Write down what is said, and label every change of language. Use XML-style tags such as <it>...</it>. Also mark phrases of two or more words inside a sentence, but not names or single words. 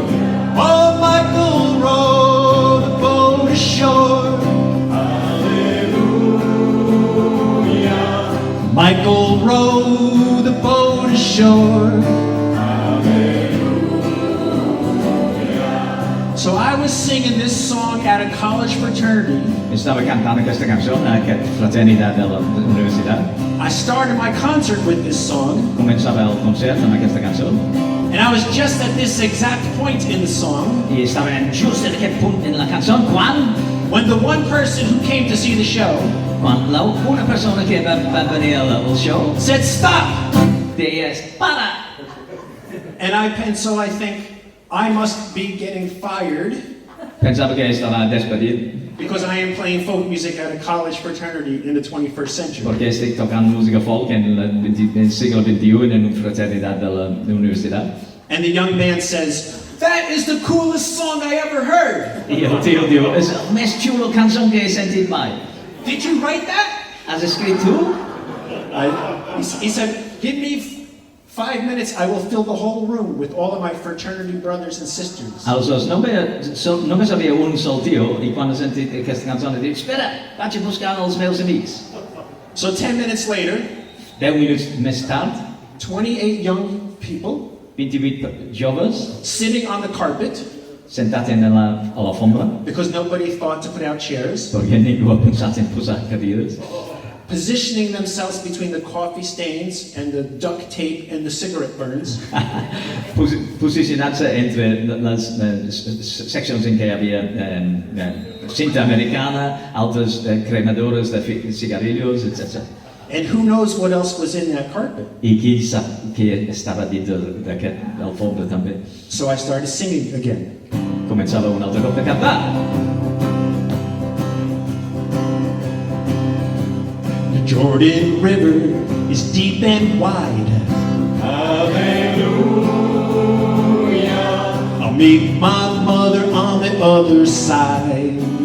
<en>Oh, Michael rowed the boat ashore. Hallelujah. Michael rowed the boat ashore. So I was singing this song at a college fraternity.</en> <ca>Estava cantant aquesta cançó en aquesta fraternitat de la universitat.</ca> <en>I started my concert with this song,</en> <ca>Començava el concert amb aquesta cançó</ca> <en>and I was just at this exact point in the song</en> <ca>i estava just en aquest punt en la cançó</ca> <en>when the one person who came to see the show</en> <ca>quan una persona que va venir al show</ca> <en>said, "Stop!"</en> <ca>deies, para!</ca> <en>And so I think I must be getting fired</en> <ca>Pensava que estava despedit</ca> <en>because I am playing folk music at a college fraternity in the 21st century.</en> <ca>perquè estic tocant música folk en el segle XXI en una fraternitat de la universitat.</ca> <en>And the young man says, "That is the coolest song I ever heard.</en> <ca>I el tio diu, és el més xulo cançó que he sentit mai.</ca> <en>Did you write that?"</en> <ca>Has escrit tu?</ca> <en>He said, "Give me 5 minutes, I will fill the whole room with all of my fraternity brothers and sisters."</en> <ca>Aleshores, només havia un sol tio i quan ha sentit aquesta cançó ha dit, espera, vaig a buscar els meus amics.</ca> <en>So 10 minutes later,</en> <ca>10 minuts més tard,</ca> <en>28 young people</en> <ca>28 joves</ca> <en>sitting on the carpet</en> <ca>sentats a l'alfombra,</ca> <en>because nobody thought to put out chairs,</en> <ca>perquè ningú ha pensat en posar cadires,</ca> <en>positioning themselves between the coffee stains and the duct tape and the cigarette burns.</en> <ca>posicionant-se entre les seccions en què hi havia cinta americana, altres cremadores de cigarrillos, etc.</ca> <en>And who knows what else was in that carpet?</en> <ca>I qui sap què estava dins d'aquest alfombra també.</ca> <en>So I started singing again.</en> <ca>Començava un altre cop de cantar.</ca> <en>The Jordan River is deep and wide. Hallelujah. I'll meet my mother on the other side.</en>